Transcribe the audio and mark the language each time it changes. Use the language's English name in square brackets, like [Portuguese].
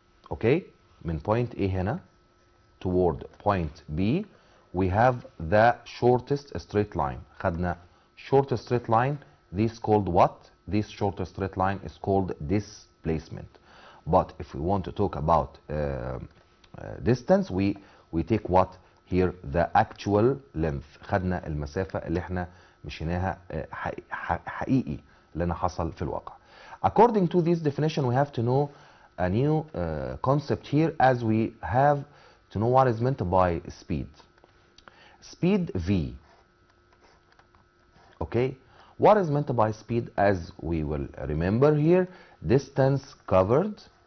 [English] Okay, من point A هنا toward point B we have the shortest straight line. [Arabic] خدنا [English] short straight line. This called what? This short straight line is called displacement. But if we want to talk about distance, we take what here? The actual length. [Arabic] خدنا المسافة اللي احنا مشيناها حقيقي لنا حصل في الواقع. [English] According to this definition, we have to know a new concept here, as we have to know what is meant by speed. Speed V. Okay, what is meant by speed? As we will remember here, distance covered.